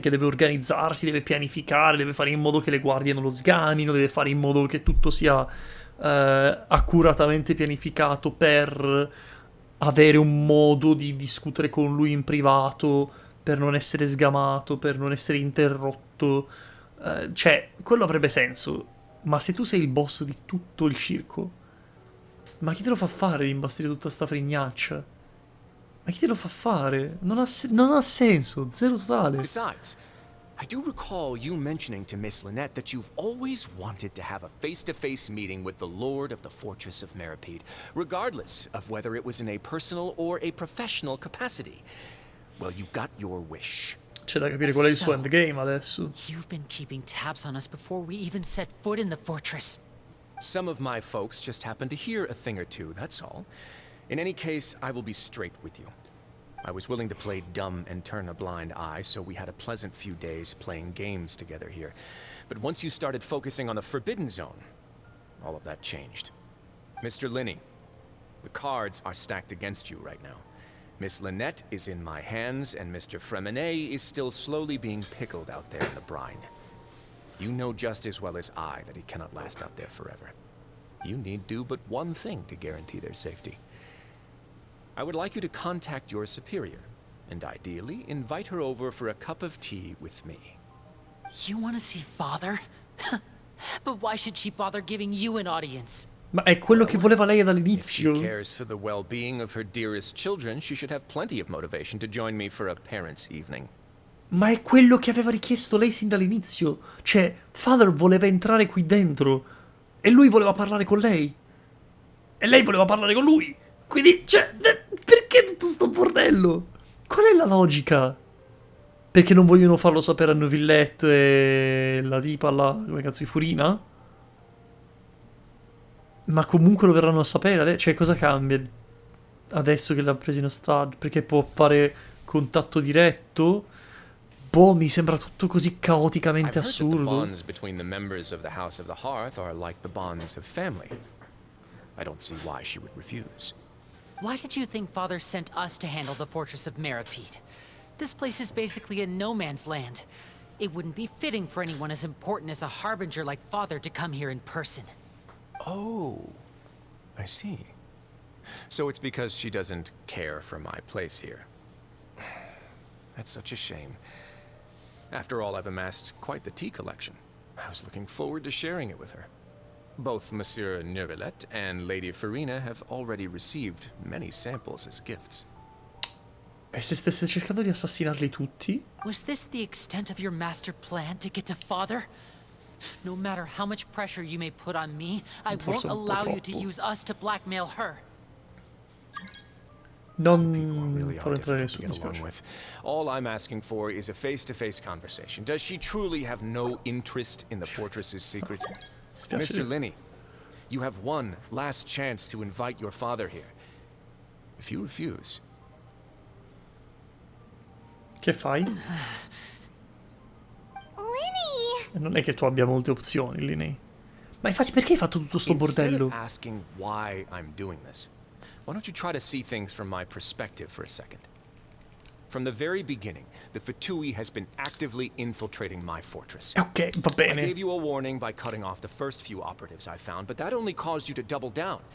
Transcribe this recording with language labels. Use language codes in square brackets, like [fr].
[it] Che deve organizzarsi, deve pianificare, deve fare in modo che le guardie non lo sgamino, deve fare in modo che tutto sia accuratamente pianificato per avere un modo di discutere con lui in privato, per non essere sgamato, per non essere interrotto. Cioè, quello avrebbe senso. Ma se tu sei il boss di tutto il circo, ma chi te lo fa fare di imbastire tutta sta frignaccia? Ma chi te lo fa fare? Non ha senso, zero totale. [en] Besides, I do recall you mentioning to Miss Lynette that you've always wanted to have a face-to-face meeting with the Lord of the Fortress of Meripede, regardless of whether it was in a personal or a professional capacity. Well, you got your wish. [it] C'è da capire qual è il suo endgame adesso. [en] You've been keeping tabs on us before we even set foot in the fortress. Some of my folks just happened to hear a thing or two, that's all. In any case, I will be straight with you. I was willing to play dumb and turn a blind eye, so we had a pleasant few days playing games together here. But once you started focusing on the Forbidden Zone, all of that changed. Mr. Linney, the cards are stacked against you right now. Miss Lynette is in my hands, and Mr. Fremenet is still slowly being pickled out there in the brine. You know just as well as I that he cannot last out there forever. You need do but one thing to guarantee their safety. I would like you to contact your superior, and ideally invite her over for a cup of tea with me. You want to see Father? But why should she bother giving you an audience? [it] Ma è quello che voleva lei [en] If she [it] dall'inizio. [en] cares for the well-being of her dearest children, she should have plenty of motivation to join me for a parents' evening. [it] Ma è quello che aveva richiesto lei sin dall'inizio. Cioè, Father voleva entrare qui dentro. E lui voleva parlare con lei. E lei voleva parlare con lui. Quindi, cioè, perché tutto sto bordello? Qual è la logica? Perché non vogliono farlo sapere a Neuvillette e la tipa là, come cazzo di Furina? Ma comunque lo verranno a sapere. Cioè, cosa cambia adesso che l'ha preso in ostaggio? Perché può fare contatto diretto? Boh, mi sembra tutto così caoticamente [en] I've heard that the [it] assurdo. [en] bonds between the members of the House of the Hearth are like the bonds of family. I don't see why she would refuse. Why did you think Father sent us to handle the Fortress of Meripede? This place is basically a no man's land. It wouldn't be fitting for anyone as important as a harbinger like Father to come here in person. Oh, I see. So it's because she doesn't care for my place here. That's such a shame. After all, I've amassed quite the tea collection. I was looking forward to sharing it with her. Both Monsieur Neuvillette and Lady Farina have already received many samples as gifts. [it] E se stesse cercando di assassinarli tutti? [en] Was this the extent of your master plan to get to Father? No matter how much pressure you may put on me, I won't allow you to use us to blackmail her. [it] Non farò entrare nessuno, mi spiace. [en] With. All I'm asking for is a face-to-face conversation. Does she truly have no interest in the fortress's secret? Mr. Linney, you have one last chance to invite your father here. If you refuse... [it] Che fai? Linny! Non è che tu abbia molte opzioni, Linny. Ma infatti perché hai fatto tutto sto bordello? [en] Instead of asking why I'm doing this, why don't you try to see things from my perspective for a second? From the very beginning, the Fatui has been actively infiltrating my fortress. [it] Ok, va bene. [en] I gave you a warning by cutting off the first few operatives I found, but that only caused you to double down.